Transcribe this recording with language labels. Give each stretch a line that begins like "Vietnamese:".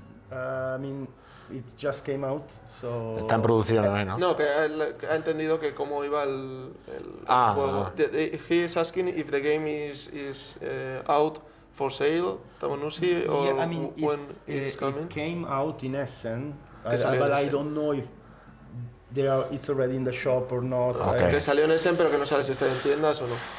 English: I mean, it just came out, so...
Spanish: Está en producción, ¿no? No, que ha entendido que cómo iba el juego.
English: He is asking if the game is out for sale, Tabanusi, or yeah, I mean, when it's coming. It came out in Essen, but I don't know if it's already in the shop or not. Okay.
Spanish: Que salió en Essen, pero que no sabe si está en tiendas o no.